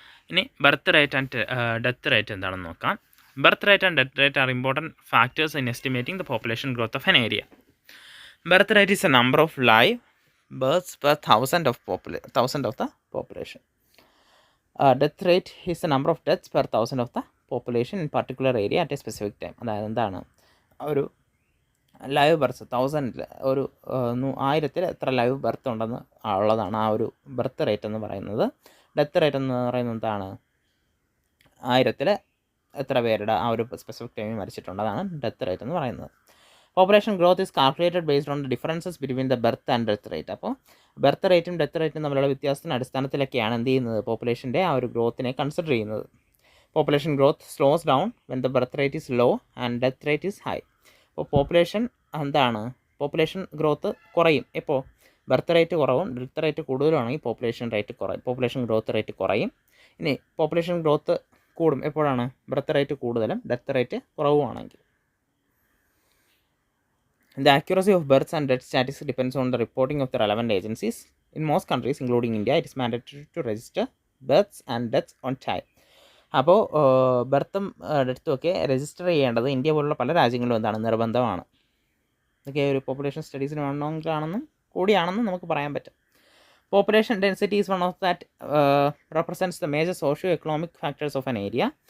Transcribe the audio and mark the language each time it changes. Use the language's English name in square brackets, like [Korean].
[Malayalam] ഇനി birth rate and death rate എന്താണെന്ന് നോക്കാം. [English] Birth rate and death rate are important factors in estimating the population growth of an area. Birth rate is a number of live births per thousand of the population. Death rate is the number of deaths per thousand of the population in particular area at a specific time. [Malayalam] അതായത് എന്താണ്, ഒരു live birth 1000 ഒരു 1000 എത്ര live birth ഉണ്ടെന്ന് ഉള്ളതാണ് ആ ഒരു birth rate എന്ന് പറയുന്നത്. ഡെത്ത് റേറ്റ് എന്ന് പറയുന്നത് എന്താണ്, 1000 എത്ര പേരുടെ ആ ഒരു സ്പെസിഫിക് ടൈമിൽ മരിച്ചിട്ടുണ്ട്, അതാണ് ഡെത്ത് റേറ്റ് എന്ന് പറയുന്നത്. [English] Population growth is calculated based on the differences between the birth and death rate. [Malayalam] അപ്പോൾ ബർത്ത് റേറ്റും ഡെത്ത് റേറ്റും തമ്മിലുള്ള വ്യത്യാസത്തിൻ്റെ അടിസ്ഥാനത്തിലൊക്കെയാണ് എന്ത് ചെയ്യുന്നത്, പോപ്പുലേഷൻ്റെ ആ ഒരു ഗ്രോത്തിനെ കൺസിഡർ ചെയ്യുന്നത്. [English] Population growth slows down when the birth rate is low and death rate is high. [Malayalam] അപ്പോൾ പോപ്പുലേഷൻ എന്താണ്, പോപ്പുലേഷൻ ഗ്രോത്ത് കുറയും എപ്പോൾ, ബർത്ത് റേറ്റ് കുറവും ഡെത്ത് റേറ്റ് കൂടുതലുമാണെങ്കിൽ പോപ്പുലേഷൻ റേറ്റ് കുറയും, പോപ്പുലേഷൻ ഗ്രോത്ത് റേറ്റ് കുറയും. ഇനി പോപ്പുലേഷൻ ഗ്രോത്ത് കൂടും എപ്പോഴാണ്, ബർത്ത് റേറ്റ് കൂടുതലും death rate കുറവുമാണെങ്കിൽ. [English] The accuracy of births and death statistics depends on the reporting of the relevant agencies. In most countries, including India, it is mandatory to register births and deaths on time. [Malayalam] അപ്പോൾ ബർത്തും ഡെത്തും ഒക്കെ register ചെയ്യേണ്ടത് India പോലുള്ള പല രാജ്യങ്ങളിലും എന്താണ്, നിർബന്ധമാണ്. ഇതൊക്കെ ഒരു പോപ്പുലേഷൻ സ്റ്റഡീസിന് വേണമെങ്കിലാണെന്നും കൂടിയാണെന്നും നമുക്ക് പറയാൻ പറ്റും. [English] Population density is one of that represents the major socio economic factors of an area.